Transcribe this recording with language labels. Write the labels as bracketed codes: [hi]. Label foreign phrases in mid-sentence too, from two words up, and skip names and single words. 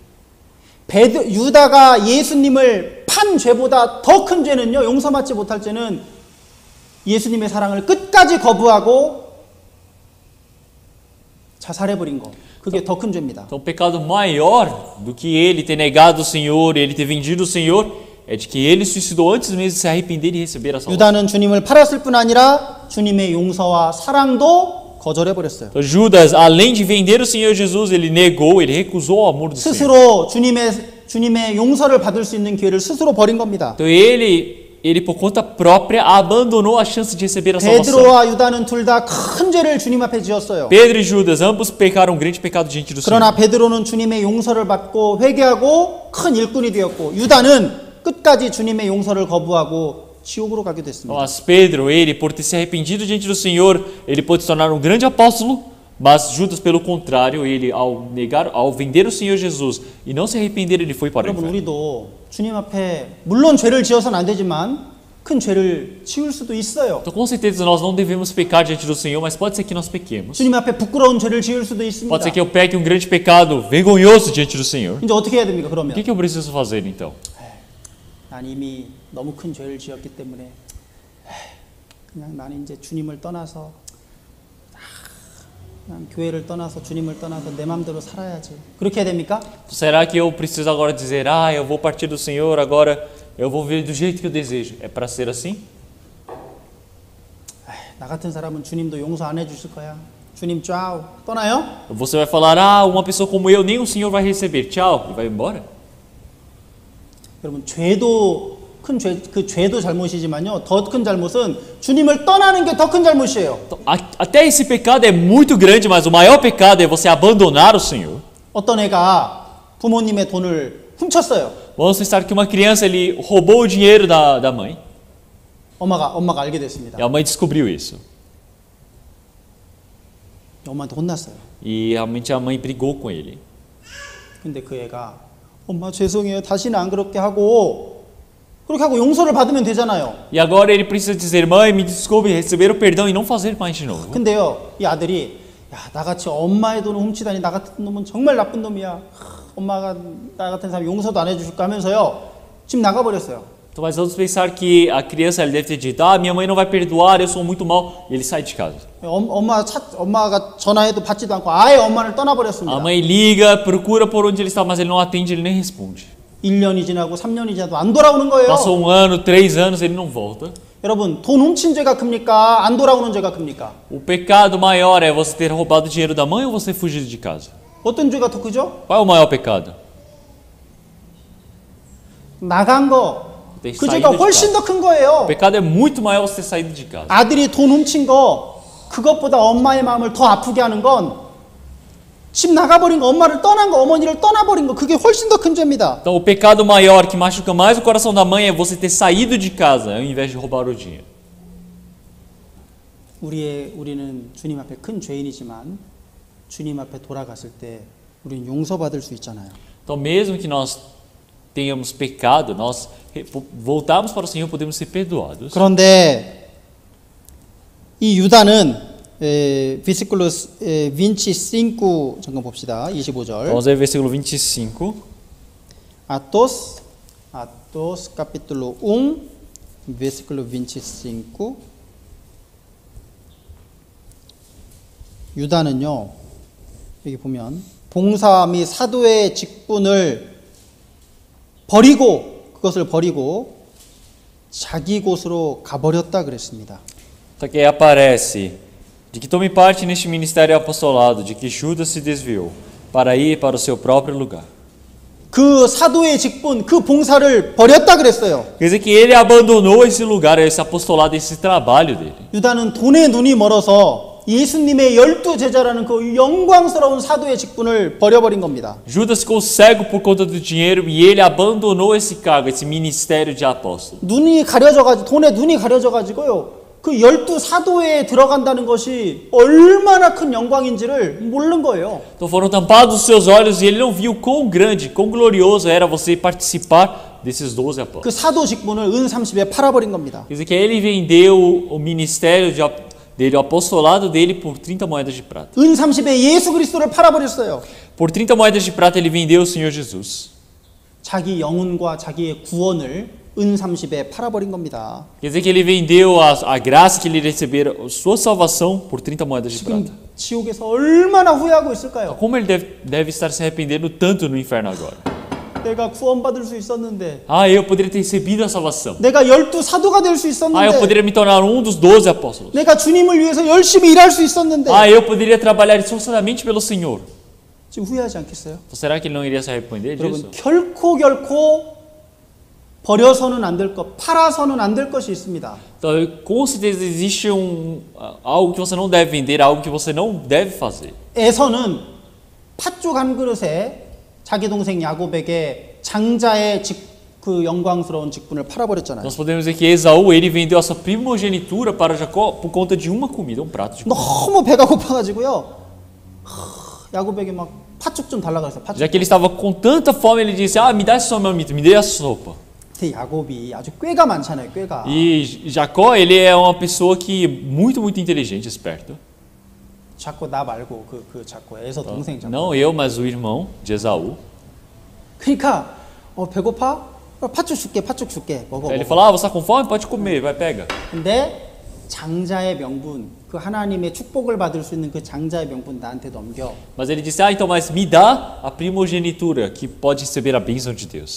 [ko] 유다가 예수님을 판 죄보다 더 큰 죄는요, 용서받지 못할 죄는 예수님의 사랑을 끝까지 거부하고 자살해 버린 거. 그게 더 큰 죄입니다. [pt] Então o pecado maior do que ele ter negado o Senhor, ele ter vendido o Senhor, é de que ele suicidou antes mesmo de se arrepender e receber a salvação. [ko] 유다는 주님을 팔았을 뿐 아니라 주님의 용서와 사랑도 거절해 버렸어요. [pt] Então Judas, além de vender o Senhor Jesus, ele negou, ele recusou o amor do Senhor. [ko] 스스로 주님의 용서를 받을 수 있는 기회를 스스로 버린 겁니다. [pt] Então ele por conta própria abandonou a chance de receber a salvação. [ko] 베드로와 유다는 둘 다 큰 죄를 주님 앞에 지었어요. [pt] Pedro e Judas, ambos pecaram um grande pecado diante do Senhor. [ko] 그러나 베드로는 주님의 용서를 받고 회개하고 큰 일꾼이 되었고 유다는 끝까지 주님의 용서를 거부하고 지옥으로 가게 됐습니다. [pt] Mas Pedro, ele por ter se arrependido diante do Senhor, ele pôde se tornar um grande apóstolo, mas Judas, pelo contrário, ele ao vender o Senhor Jesus e não se arrepender, ele foi para o [ko] 여러분 [pt] inferno. [ko] 우리도 주님 앞에 물론 죄를 지어서는 안 되지만 큰 죄를 지을 수도 있어요. [pt] Então com certeza nós não devemos pecar diante do Senhor, mas pode ser que nós pequemos. [ko] 주님 앞에 부끄러운 죄를 지을 수도 있습니다. [pt] Pode ser que eu peque um grande pecado vergonhoso diante do Senhor. [ko] 이제 어떻게 해야 됩니까? [pt] O [ko] 그러면 [pt] que eu preciso fazer então? [ko] 난 이미 너무 큰 죄를 지었기 때문에 그냥 나는 이제 주님을 떠나서 그냥 교회를 떠나서 주님을 떠나서 내 마음대로 살아야지. 그렇게 해야 됩니까? [pt] Será que eu preciso agora dizer, eu vou partir do Senhor, agora eu vou viver do jeito que eu desejo? É para ser assim? [ko] 나 같은 사람은 주님도 용서 안 해주실 거야. 주님 쫙 떠나요? [pt] Você vai falar, uma pessoa como eu, nem o Senhor vai receber. Tchau, e vai embora. [ko] 여러분 죄도 큰 죄, 그 죄도 잘못이지만요. 더 큰 잘못은 주님을 떠나는 게 더 큰 잘못이에요. [pt] Então, até esse pecado é muito grande, mas o maior pecado é você abandonar o Senhor. [ko] 어떤 애가 부모님의 돈을 훔쳤어요. [pt] Vamos pensar que uma criança ele roubou o dinheiro da mãe. [ko] 엄마가 알게 됐습니다. [pt] E a mãe descobriu isso. [ko] 엄마한테 혼났어요. [pt] E realmente a mãe brigou com ele. [ko] 근데 그 애가 엄마 죄송해요. 다시는 안 그렇게 하고 그렇게 하고 용서를 받으면 되잖아요. [pt] E agora ele precisa dizer, mãe, me desculpe, receber o perdão e não fazer mais de novo. [ko] 근데요, 이 아들이 야, 나같이 엄마의 돈을 훔치다니 나 같은 놈은 정말 나쁜 놈이야. 엄마가 나 같은 사람 용서도 안 해주실까 하면서요. 집 나가버렸어요. [pt] Então, mas vamos pensar que a criança ele deve ter dito, minha mãe não vai perdoar, eu sou muito mal. E ele sai de casa. [ko] 엄마가 전화해도 받지도 않고 아예 엄마를 떠나버렸습니다. [pt] A mãe liga, procura por onde ele está, mas ele não atende, ele nem responde. [ko] 1년이 지나고 3년이 지나도 안 돌아오는 거예요. [pt] Passou 1 ano, 3 anos, ele não volta. [ko] 여러분, 돈 훔친 죄가 큽니까? 안 돌아오는 죄가 큽니까? [pt] O pecado maior é você ter roubado o dinheiro da mãe ou você fugido de casa? [ko] 어떤 죄가 더 크죠? [pt] Qual é o maior pecado? [ko] 나간 거. [pt] Ter [ko] 그 [pt] saído [ko] 죄가 [pt] de [ko] 훨씬 [pt] casa. [ko] 더 큰 거예요. [pt] O pecado é muito maior você ter saído de casa. [ko] 아들이 돈 훔친 거 그것보다 엄마의 마음을 더 아프게 하는 건 집 나가버린 거, 엄마를 떠난 거, 어머니를 떠나버린 거, 그게 훨씬 더 큰 죄입니다. [pt] Então, o pecado maior que machuca mais o coração da mãe é você ter saído de casa ao invés de roubar o dinheiro. [ko] 우리는 주님 앞에 큰 죄인이지만 주님 앞에 돌아갔을 때 우리는 용서받을 수 있잖아요. [pt] Então, mesmo que nós tenhamos pecado, nós voltarmos para o Senhor, podemos ser perdoados. [ko] 그런데 이 유다는 versículos 25 잠깐 봅시다. 25절. [pt] Vamos ver versículo 25. Atos capítulo 1 versículo 25. [ko] 유다는요. 여기 보면 봉사 및 사도의 직분을 그것을 버리고 자기 곳으로 가버렸다 그랬습니다. [pt] Então aqui aparece de que tome parte neste ministério apostolado, de que Judas se desviou para ir para o seu próprio lugar. [ko] 그 사도의 직분, 그 봉사를 버렸다 그랬어요. [pt] Quer dizer que ele abandonou esse lugar, esse apostolado, esse trabalho dele. [ko] 유다는 돈에 눈이 멀어서 예수님의 12제자라는 그 영광스러운 사도의 직분을 버려버린 겁니다. [pt] Judas ficou cego por conta do dinheiro e ele abandonou esse cargo, esse ministério de apóstolo. [ko] 돈에 눈이 가려져가지고요. 그 12사도에 들어간다는 것이 얼마나 큰 영광인지를 모르는 거예요. [pt] Então foram tampados os seus olhos e ele não viu quão grande, quão glorioso era você participar desses 12 apóstolos. [ko] 그 사도 직분을 은 30에 팔아버린 겁니다. [pt] Quer dizer que ele vendeu o ministério dele, o apostolado dele por 30 moedas de prata. [ko] 은 30에 예수 그리스도를 팔아버렸어요. [pt] Por 30 moedas de prata ele vendeu o Senhor Jesus. [ko] 자기 영혼과 자기의 구원을 은 30에 팔아버린 겁니다. [pt] Quer dizer que ele vendeu a graça que ele recebera, sua salvação, por 30 moedas de prata. [ko] 지금 지옥에서 얼마나 후회하고 있을까요? [pt] Como ele deve estar se arrependendo tanto no inferno agora? [ko] 내가 구원받을 수 있었는데, [pt] Eu poderia ter recebido a salvação. [ko] 내가 12사도가 될 수 [pt] Eu [ko] 있었는데, [pt] poderia me tornar um dos 12 apóstolos. [ko] 내가 주님을 위해서 열심히 일할 수 있었는데, [pt] Eu poderia trabalhar esforçadamente pelo Senhor. [ko] 지금 후회하지 않겠어요? [pt] Então, será que ele não iria se arrepender disso? [ko] 여러분, 결코 버려서는 안 될 것, 팔아서는 안 될 것이 있습니다. [pt] Então, com certeza existe algo que você não deve vender, algo que você não deve fazer. [ko] 에서는 팥죽 한 그릇에 자기 동생 야곱에게 장자의 그 영광스러운 직분을 팔아버렸잖아요. [pt] Nós podemos dizer que Esaú, ele vendeu a sua primogenitura para Jacó por conta de uma comida, prato de comida. [ko] 너무 배가 고파가지고요. 야곱에게 막 팥죽 좀 달라고 했어요. 팥죽. [pt] Já que ele estava com tanta fome, ele disse: me dá esse mamito, me dê a sopa. [ko] 근데 야곱이 아주 꾀가 많잖아요. 꾀가. [pt] E Jacó, ele é uma pessoa que muito inteligente, esperto. [ko] 자꾸 나 말고 자꾸 에서 동생 자꾸. [pt] Não eu, mas o irmão de Esaú. [ko] 그러니까 배고파? 팥죽 줄게. 먹어. [pt] Ele fala: você está com fome? Pode comer, vai pega. [ko] 근데 장자의 명분, 그 하나님의 축복을 받을 수 있는 그 장자의 명분 나한테 넘겨. [pt] Mas ele disse: então, mas me dá a primogenitura que pode receber a bênção de Deus.